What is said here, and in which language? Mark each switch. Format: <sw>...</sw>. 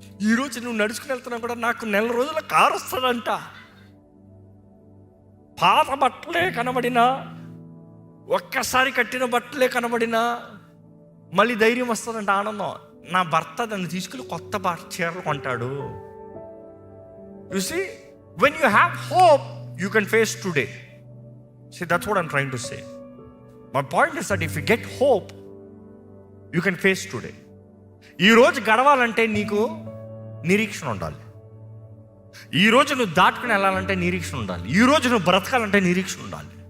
<te>ఈరోజు నువ్వు నడుచుకుని వెళ్తున్నా కూడా నాకు నెల రోజుల కారు వస్తుందంట. పాత బట్టలే కనబడినా, ఒక్కసారి కట్టిన బట్టలే కనబడినా మళ్ళీ ధైర్యం వస్తుందంట, ఆనందం. నా భర్త దాన్ని తీసుకుని కొత్త చీరలు కొంటాడు.</te> <en>You see, when you have hope, you can face today. See, that's what I'm trying to say. My point is that if you get hope, you can face today.</en> <te>ఈ రోజు గడవాలంటే నీకు నిరీక్షణ ఉండాలి. ఈ రోజు నువ్వు దాటుకుని వెళ్ళాలంటే నిరీక్షణ ఉండాలి. ఈ రోజు నువ్వు బ్రతకాలంటే నిరీక్షణ ఉండాలి.</te>